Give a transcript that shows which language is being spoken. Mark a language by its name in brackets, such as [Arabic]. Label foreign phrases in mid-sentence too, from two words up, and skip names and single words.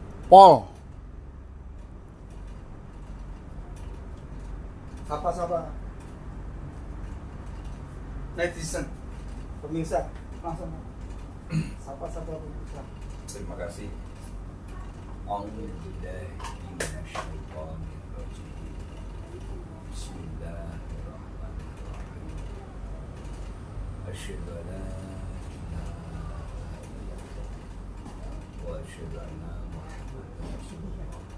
[Indonesian] Pol. Sapa-sapa netizen, pemirsa, langsung sapa-sapa pemirsa. Terima kasih. [Arabic] بسم الله الرحمن الرحيم. أشهد أن لا إله إلا الله وأشهد أن محمدا رسول الله.